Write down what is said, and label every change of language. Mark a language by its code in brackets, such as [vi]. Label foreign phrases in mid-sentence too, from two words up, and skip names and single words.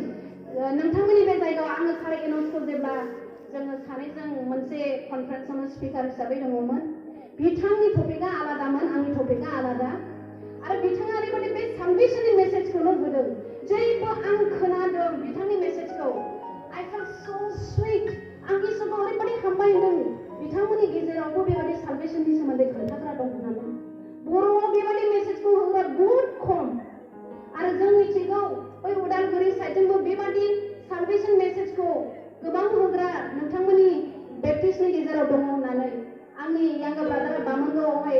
[brx] नोंथांमोननि बे जायगायाव आङो सारे एन'सखौ जेब्ला जोङो सानैजों मोनसे कनफारेन्सआवनो स्पिकार हिसाबै दङमोन बिथांनि टपिकआ आलादामोन आंनि टपिकआ आलादा आरो बिथाङा ओरैबायदि बे सालभेशननि मेसेजखौनो होदों जेबो आं खोनादों बिथांनि मेसेजखौ I [en] felt so sweet [brx] आं इसोरखौ ओरैबायदि हामबाय होदों बिथांमोननि गेजेरावबो बेबायदि सालभेशननि सोमोन्दै खोन्थाग्रा दं होननानै बर'आव बेबायदि मेसेजखौ होग्रा बहुद खम आरो जों मिथिगौ बै उदालगुरि साइडजोंबो बेबायदि सालभेशन मेसेजखौ गोबां होग्रा नोंथांमोननि बेप्टिस्टनि गेजेराव दङ होननानै आंनि यांगार ब्रादारा बामोनगावआवहाय